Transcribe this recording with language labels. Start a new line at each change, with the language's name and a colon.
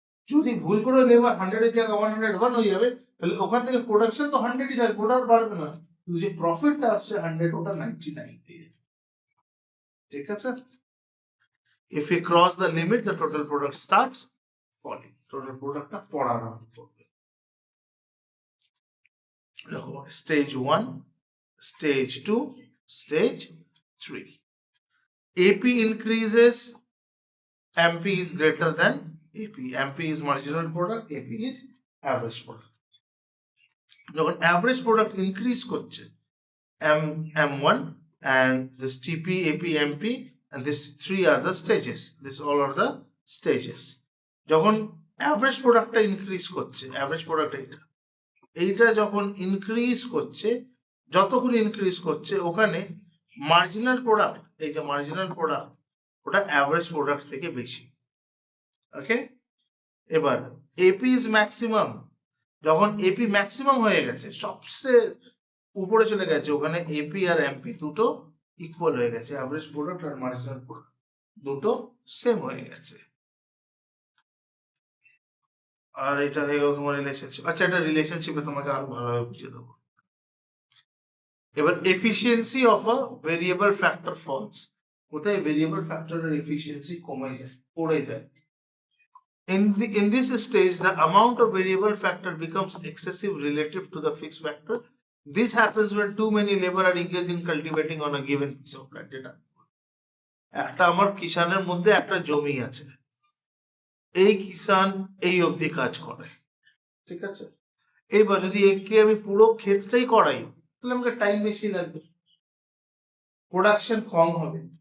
Bangla: যদি ভুল করে লেবার 100 এর জায়গায় 101 হয়ে যাবে, তাহলে ওখান থেকে প্রোডাকশন তো 100ই থাকবে, ওটা আর বাড়বে না, কিন্তু যে প্রফিটটা আসছে 100 ওটা 99 হয়ে যাবে। ঠিক আছে?
English: If we cross the limit, the total product starts falling.
Bangla: Total product টা পড়া আরম্ভ করবে।
English: দেখো stage 1, stage 2, stage 3. AP increases, MP is greater than AP. MP is marginal product, AP is average product.
Bangla: যখন average product increase করছে,
English: M1 and this TP, AP, MP, and these three are the stages. These all are the stages.
Bangla: যখন average productটা increase করছে, average product এইটা যখন increase করছে, যতক্ষণ increase করছে ওখানে marginal product, এই যে marginal product ওটা average product থেকে বেশি। ওকে, এবার
English: AP is maximum,
Bangla: যখন AP maximum হয়ে গেছে, সবচেয়ে উপরে চলে গেছে, ওখানে AP আর MP দুটো ইকুয়াল হয়ে গেছে, অ্যাভারেজ প্রোডাক্ট আর মার্জিনাল প্রোডাক্ট দুটো সেম হয়ে গেছে। আর এটা হয়ে গেল তোমার রিলেশনশিপ। আচ্ছা, এটা রিলেশনশিপে তোমাকে আরো ভালোভাবে বুঝিয়ে দেবো। এবার
English: efficiency of a variable factor falls,
Bangla: কোথায় ভেরিয়েবল ফ্যাক্টরের এফিসিয়েন্সি কমে যায়, পড়ে যায়।
English: In this stage, the amount of variable factor becomes excessive relative to the fixed factor. This happens when too many labor are engaged in cultivating on a given piece of land.
Bangla: একটা আমার কিষানের মধ্যে একটা জমি আছে, এই কিষান এই অবধি কাজ করে, ঠিক আছে? এইবার যদি একে আমি পুরো ক্ষেতটাই করাই, তাহলে আমাকে টাইম বেশি লাগবে, প্রোডাকশন কম হবে।